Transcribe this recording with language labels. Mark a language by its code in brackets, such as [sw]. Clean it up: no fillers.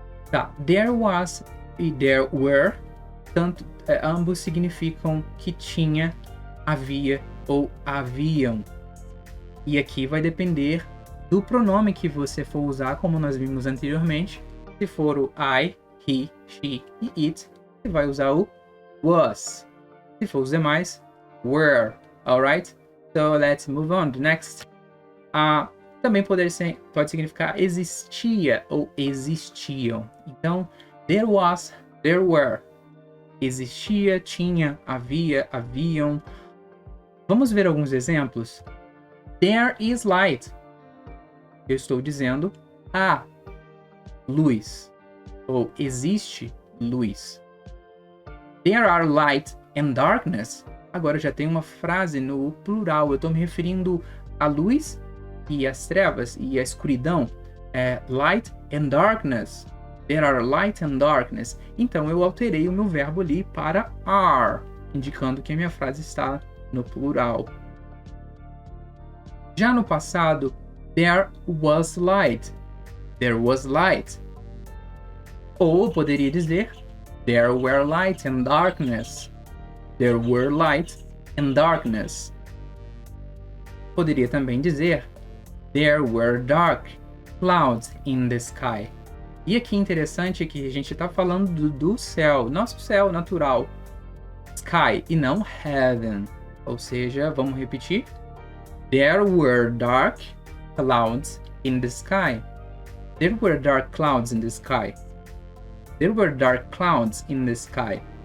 [pt] Tá, there was e there were, ambos significam que tinha, havia ou haviam. E aqui vai depender do pronome que você for usar, como nós vimos anteriormente. Se for o I, he, she e it, você vai usar o was. Se for os demais, [en] were. Alright? So let's move on. Next. [pt] Também pode significar existia ou existiam. Então, there was, there were. Existia, tinha, havia, haviam. Vamos ver alguns exemplos? [en] There is light. [pt] Eu estou dizendo há luz. Ou existe luz. [en] There are light and darkness. [pt] Agora já tem uma frase no plural. Eu estou me referindo à luz e às trevas e à escuridão. [en] Light and darkness. There are light and darkness. [pt] Então eu alterei o meu verbo ali para are, indicando que a minha frase está no plural. Já no passado, [en] there was light. There was light. [pt] Ou poderia dizer, [en] there were light and darkness. There were light and darkness. [pt] Poderia também dizer, [en] there were dark clouds in the sky. [pt] E aqui interessante é que a gente está falando do céu, nosso céu natural. Sky e não heaven. Ou seja, vamos repetir. [en] There were dark clouds in the sky. There were dark clouds in the sky. There were dark clouds in the sky.